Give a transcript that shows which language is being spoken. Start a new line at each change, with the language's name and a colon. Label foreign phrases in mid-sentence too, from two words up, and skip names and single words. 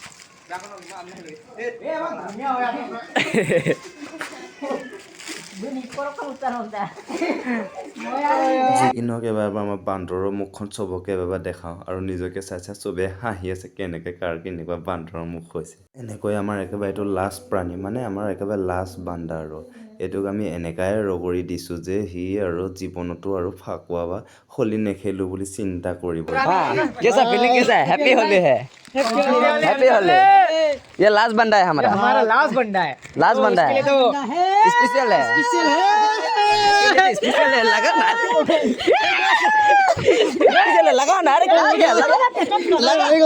Assamese: যিকিনক এবাৰ আমাৰ বান্দৰৰ মুখখন চবকে এবাৰ দেখাওঁ আৰু নিজকে চাই চবেই হাঁহি আছে কেনেকৈ কাৰ কেনেকুৱা বান্দৰৰ মুখ হৈছে এনেকৈ আমাৰ একেবাৰে এইটো লাষ্ট প্ৰাণী মানে আমাৰ একেবাৰে লাষ্ট বান্দা আৰু এইটোক আমি এনেকাই ৰগৰি দিছোঁ যে সি আৰু জীৱনতো আৰু ফাকুৱা বা হোলী নেখেলোঁ বুলি চিন্তা কৰিব
Hindi: कैसा फीलिंग कैसा है हैप्पी होली है ये लास्ट बंदा है हमारा लास्ट बंदा है तो स्पेशल है लगा ना लगा ना अरे क्या लगा